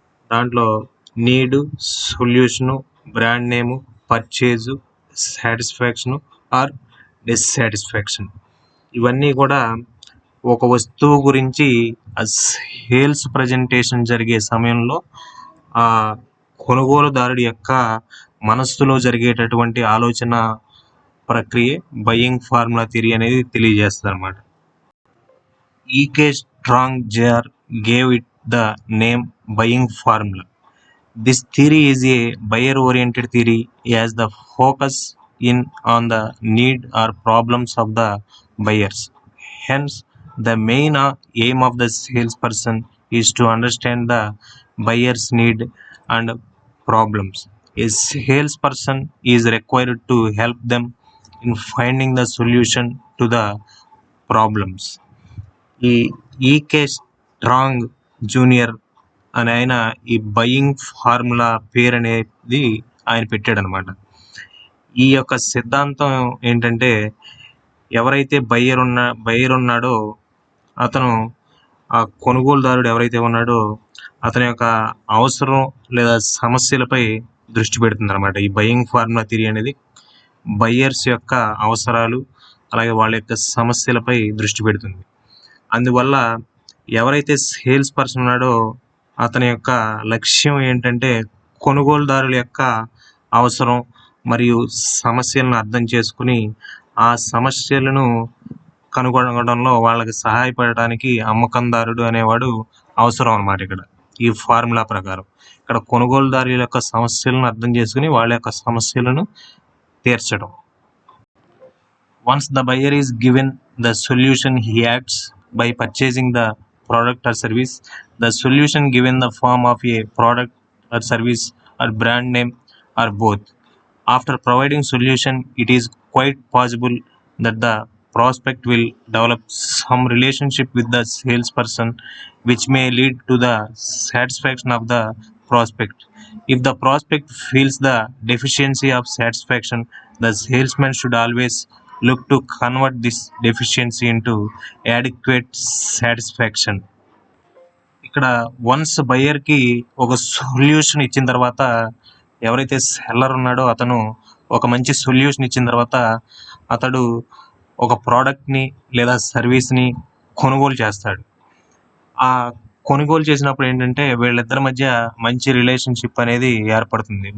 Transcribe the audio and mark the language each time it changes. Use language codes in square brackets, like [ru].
[te] దాంట్లో నీడు, solution, brand name, purchase, satisfaction are dissatisfaction, ఇవన్నీ కూడా ఒక వస్తువు గురించి ఆ సేల్స్ ప్రజెంటేషన్ జరిగే సమయంలో ఆ కొనుగోలుదారుడి యొక్క మనస్సులో జరిగేటటువంటి ఆలోచన ప్రక్రియ బయింగ్ ఫార్ములా థియరీ అనేది తెలియజేస్తుంది అనమాట. [en] E K Strong Jr gave it the name buying formula. This theory is a buyer-oriented theory as the focus on the need or problems of the buyers. Hence, the main aim of the salesperson is to understand the buyer's need and problems. A salesperson is required to help them in finding the solution to the problems. [te] ఈ ఈకే strong junior అని ఆయన ఈ buying formula పేరు అనేది ఆయన పెట్టాడు అనమాట. ఈ యొక్క సిద్ధాంతం ఏంటంటే, ఎవరైతే బయ్యర్ ఉన్నాడో అతను ఆ కొనుగోలుదారుడు ఎవరైతే ఉన్నాడో అతని యొక్క అవసరం లేదా సమస్యలపై దృష్టి పెడుతుంది అనమాట. ఈ బయింగ్ ఫార్ములా థియరీ అనేది బయ్యర్స్ యొక్క అవసరాలు అలాగే వాళ్ళ యొక్క సమస్యలపై దృష్టి పెడుతుంది. అందువల్ల ఎవరైతే సేల్స్ పర్సన్ ఉన్నాడో అతని యొక్క లక్ష్యం ఏంటంటే కొనుగోలుదారుల యొక్క అవసరం మరియు సమస్యలను అర్థం చేసుకుని ఆ సమస్యలను కనుగొనడంలో వాళ్ళకి సహాయపడడానికి అమ్మకందారుడు అనేవాడు అవసరం అన్నమాట. ఇక్కడ ఈ ఫార్ములా ప్రకారం ఇక్కడ కొనుగోలుదారుల యొక్క సమస్యలను అర్థం చేసుకుని వాళ్ళ యొక్క సమస్యలను తీర్చడం. [en] Once the buyer is given the solution, he acts by purchasing the product or service. The solution given the form of a product or service or brand name or both. After providing solution, it is quite possible that the prospect will develop some relationship with the salesperson, which may lead to the satisfaction of the prospect. If the prospect feels the deficiency of satisfaction, the salesman should always look to convert this deficiency into adequate satisfaction. [te] ఇక్కడ once బయ్యర్కి ఒక solution ఇచ్చిన తర్వాత ఎవరైతే seller ఉన్నాడో అతను ఒక మంచి solution ఇచ్చిన తర్వాత అతడు ఒక ప్రోడక్ట్ని లేదా సర్వీస్ని కొనుగోలు చేస్తాడు. ఆ కొనుగోలు చేసినప్పుడు ఏంటంటే వీళ్ళిద్దరి మధ్య మంచి రిలేషన్షిప్ అనేది ఏర్పడుతుంది.